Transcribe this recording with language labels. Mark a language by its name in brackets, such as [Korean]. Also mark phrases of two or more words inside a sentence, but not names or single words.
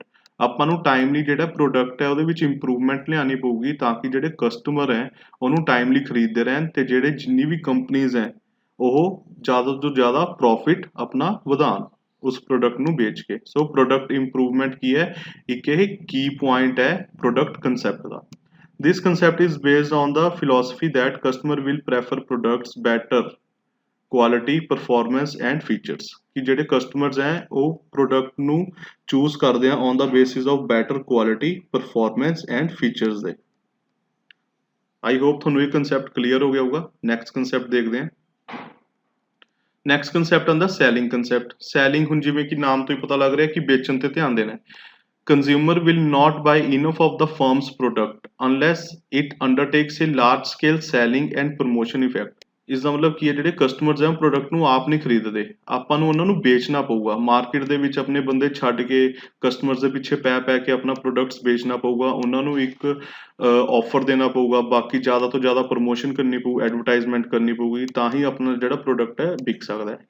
[Punjabi] ਆਪਾਂ ਨੂੰ ਟਾਈਮਲੀ ਜਿਹੜਾ ਪ੍ਰੋਡਕਟ ਹੈ ਉਹਦੇ ਵਿੱਚ ਇੰਪਰੂਵਮੈਂਟ ਲਿਆਉਣੀ ਪਊਗੀ ਤਾਂ ਕਿ ਜਿਹੜੇ ਕਸਟਮਰ ਹੈ ਉਹਨੂੰ ਟਾਈਮਲੀ ਖਰੀਦਦੇ ਰਹਿਣ ਤੇ ਜਿਹੜੇ ਜਿੰਨੀ ਵੀ ਕੰਪਨੀਜ਼ ਹੈ ਉਹ ਜ਼ਿਆਦਾ ਤੋਂ ਜ਼ਿਆਦਾ ਪ੍ਰੋਫਿਟ ਆਪਣਾ ਵਧਾਉਣ ਉਸ ਪ੍ਰੋਡਕਟ ਨੂੰ ਵੇਚ ਕੇ। ਸੋ [English] product improvement [Punjabi] ਕੀ ਹੈ? ਇੱਕ ਇਹ ਕੀ ਪੁਆਇੰਟ ਹੈ [English] product concept [Punjabi] ਦਾ। [English] This concept is based on the philosophy that customer will prefer products better quality, performance and features। [Punjabi] ਕਿ ਜਿਹੜੇ ਕਸਟਮਰਸ ਹੈ ਉਹ ਪ੍ਰੋਡਕਟ ਨੂੰ ਚੂਜ਼ ਕਰਦੇ ਆ [English] on the basis of better quality, performance and features [Punjabi] ਦੇ। [English] I hope [Punjabi] ਤੁਹਾਨੂੰ ਇਹ ਕੰਸੈਪਟ ਕਲੀਅਰ ਹੋ ਗਿਆ ਹੋਊਗਾ। [English] next concept [Punjabi] ਦੇਖਦੇ ਹਾਂ। [English] next concept [Punjabi] ਆਉਂਦਾ [English] selling concept. [Punjabi] ਸੈਲਿੰਗ ਹੁਣ ਜਿਵੇਂ ਕਿ ਨਾਮ ਤੋਂ ਹੀ ਪਤਾ ਲੱਗ ਰਿਹਾ ਕਿ ਵੇਚਣ ਤੇ ਧਿਆਨ ਦੇਣਾ। [English] Consumer will not buy enough of the firm's product unless it undertakes a large scale selling and promotion effect। [Punjabi] ਇਸ ਦਾ ਮਤਲਬ ਕੀ ਹੈ, ਜਿਹੜੇ ਕਸਟਮਰਸ ਹੈ ਉਹ ਪ੍ਰੋਡਕਟ ਨੂੰ ਆਪ ਨਹੀਂ ਖਰੀਦਦੇ, ਆਪਾਂ ਨੂੰ ਉਹਨਾਂ ਨੂੰ ਵੇਚਣਾ ਪਊਗਾ। ਮਾਰਕੀਟ ਦੇ ਵਿੱਚ ਆਪਣੇ ਬੰਦੇ ਛੱਡ ਕੇ ਕਸਟਮਰਸ ਦੇ ਪਿੱਛੇ ਪੈ ਕੇ ਆਪਣਾ ਪ੍ਰੋਡਕਟਸ ਵੇਚਣਾ ਪਊਗਾ, ਉਹਨਾਂ ਨੂੰ ਇੱਕ ਆਫਰ ਦੇਣਾ ਪਊਗਾ, ਬਾਕੀ ਜ਼ਿਆਦਾ ਤੋਂ ਜ਼ਿਆਦਾ ਪ੍ਰਮੋਸ਼ਨ ਕਰਨੀ ਪਊ, ਐਡਵਰਟਾਈਜ਼ਮੈਂਟ ਕਰਨੀ ਪਊਗੀ, ਤਾਂ ਹੀ ਆਪਣਾ ਜਿਹੜਾ ਪ੍ਰੋਡਕਟ ਹੈ ਵਿਕ ਸਕਦਾ ਹੈ।